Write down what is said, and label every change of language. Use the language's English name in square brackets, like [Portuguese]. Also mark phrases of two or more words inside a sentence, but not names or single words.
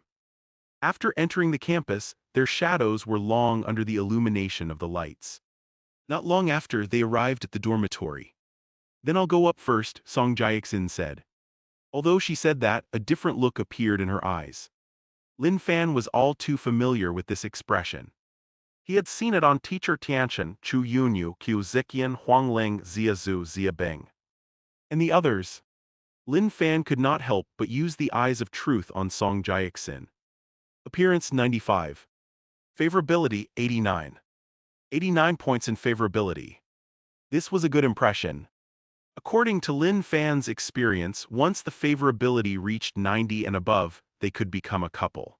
[English] After entering the campus, their shadows were long under the illumination of the lights. Not long after, they arrived at the dormitory. "Then I'll go up first," Song Jaekson said. Although she said that, a different look appeared in her eyes. Lin Fan was all too familiar with this expression. He had seen it on teacher Tianchen, Chu Yunyu, Qiu Ziqian, Huang Ling, Zia Zhu, Zia Bing, and the others. Lin Fan could not help but use the eyes of truth on Song Jaekson. Appearance 95. Favorability 89. 89 points in favorability. This was a good impression. According to Lin Fan's experience, once the favorability reached 90 and above, they could become a couple.